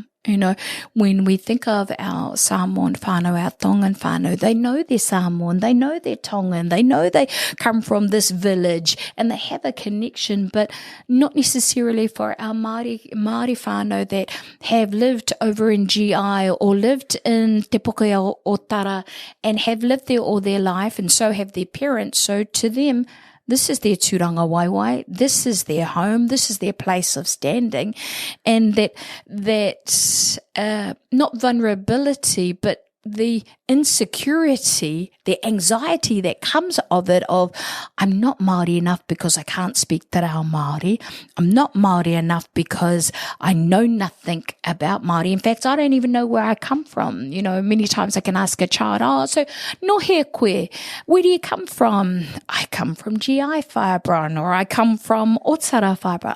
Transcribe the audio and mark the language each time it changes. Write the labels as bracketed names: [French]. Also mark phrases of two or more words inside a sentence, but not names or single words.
[English] When we think of our Samoan whānau, our Tongan whānau, they know they're Samoan, they know they're Tongan, they know they come from this village, and they have a connection, but not necessarily for our Māori whānau that have lived over in GI or lived in Te Pokea Ōtara and have lived there all their life, and so have their parents. So to them, this is their [Māori] tūranga waiwai. [English] This is their home. This is their place of standing. And that not vulnerability, but the insecurity, the anxiety that comes of it, of I'm not Māori enough because I can't speak [Māori] te reo Māori. [English] I'm not Māori enough because I know nothing about Māori. In fact, I don't even know where I come from. Many times I can ask a child, so [Māori] no he koe, [English] where do you come from? I come from GI Whaebrun, or I come from Ōtara Whaebrun.